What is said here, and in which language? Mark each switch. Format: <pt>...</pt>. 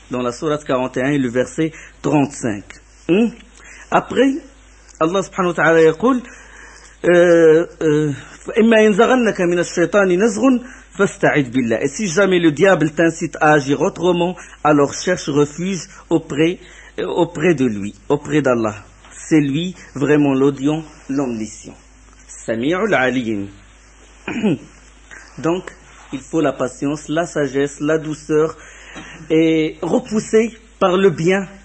<fr>Dans la sourate 41 et le verset 35.</fr> <ar>Après, Allah subhanahu wa ta'ala يقول فإما ينزغنك من الشيطان نزغ فاستعذ بالله.</ar> <fr>Et si jamais le diable t'incite à agir autrement, alors cherche refuge auprès de lui, auprès d'Allah. C'est lui vraiment l'audient, l'omniscient. Sami'ul alim. Donc, il faut la patience, la sagesse, la douceur et repousser par le bien.</fr>